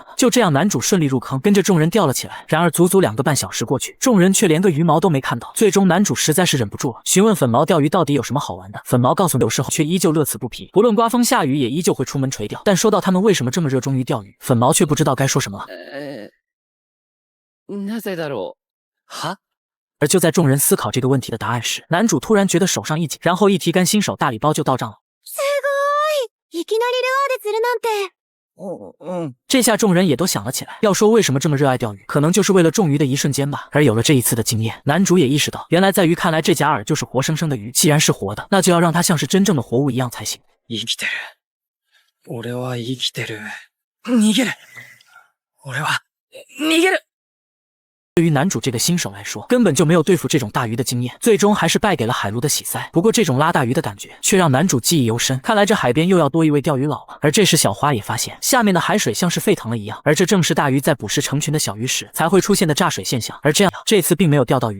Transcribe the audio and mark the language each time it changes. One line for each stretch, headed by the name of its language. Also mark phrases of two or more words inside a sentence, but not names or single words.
Chinese: 就这样，男主顺利入坑，跟着众人钓了起来。然而足足2个半小时过去，众人却连个鱼毛都没看到。最终男主实在是忍不住了，询问粉毛钓鱼到底有什么好玩的。粉毛告诉有时候却依旧乐此不疲，不论刮风下雨也依旧会出门垂钓。但说到他们为什么这么热衷于钓鱼，粉毛却不知道该说什么了。
Japanese: なぜだろう？は？
Chinese: 而就在众人思考这个问题的答案时，男主突然觉得手上一紧，然后一提竿，新手大礼包就到账了。
Japanese: すごい！いきなりルアーで釣るなんて。
Chinese: 这下众人也都想了起来，要说为什么这么热爱钓鱼，可能就是为了中鱼的一瞬间吧。而有了这一次的经验，男主也意识到，原来在鱼看来这假饵就是活生生的鱼，既然是活的，那就要让它像是真正的活物一样才行。
Japanese: 生きてる。俺は生きてる。逃げる。俺は逃げる。
Chinese: 对于男主这个新手来说，根本就没有对付这种大鱼的经验，最终还是败给了海陆的喜塞。不过这种拉大鱼的感觉却让男主记忆犹深，看来这海边又要多一位钓鱼佬了。而这时小花也发现下面的海水像是沸腾了一样，而这正是大鱼在捕食成群的小鱼时才会出现的炸水现象。而这样这次并没有钓到鱼。